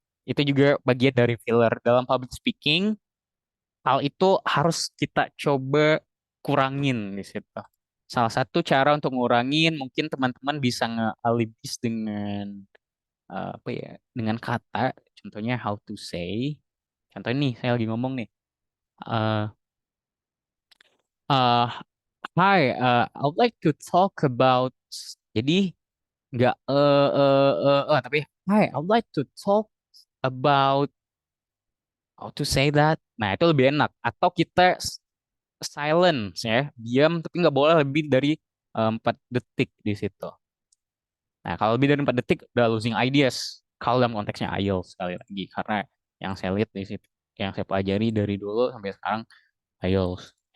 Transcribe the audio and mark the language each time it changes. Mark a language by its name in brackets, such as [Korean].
[Indonesian] Itu juga bagian dari filler dalam public speaking. Hal itu harus kita coba kurangin di situ. Salah satu cara untuk ngurangin mungkin teman-teman bisa nge-alibis dengan apa ya? Dengan kata. Contohnya [English] how to say. [Indonesian] Contohnya nih saya lagi ngomong nih. [English] eh eh, Hi, I would like to talk about. [Indonesian] Jadi nggak tapi [English] Hi, I would like to talk about how to say that. [Indonesian] Nah, itu lebih enak. Atau kita silence ya, diam tapi nggak boleh lebih dari 4 detik di situ. Nah, kalau lebih dari 4 detik udah losing ideas. Kalau dalam konteksnya IELTS sekali lagi karena yang saya lihat di situ. yang saya pelajari dari dulu sampai sekarang IELTS.